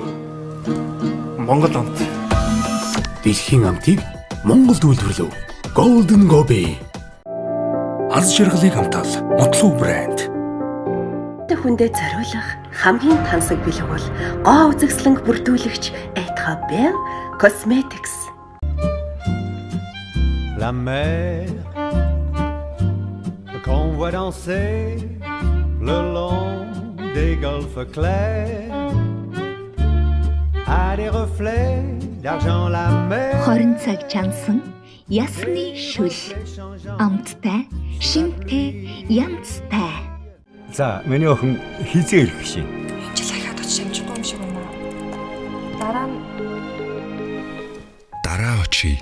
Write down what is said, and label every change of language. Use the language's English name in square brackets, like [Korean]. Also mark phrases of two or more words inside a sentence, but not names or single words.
[Mongolian] Монгол амт. Дэлхийн амтыг Монголд үйлдвэрлэв. Golden Gobi. Аз жаргалыг хамтаал Мотлуу брэнд. Хүндэд зориулах хамгийн тансаг бэлэг бол гоо үзэсгэлэнг бүрдүүлэгч Ethabel Cosmetics. [French] La mer qu'on voit danser le long des golfes clairs a des reflets d'argent la mer. [Mongolian] Хорин цаг чансан ясны шүл амттай шинтэй янзтай. За, миний охин хизээ ирэх шин. Энэ жил ахаад очиж амжихгүй юм шиг байна. Дараа нь Дараа очие.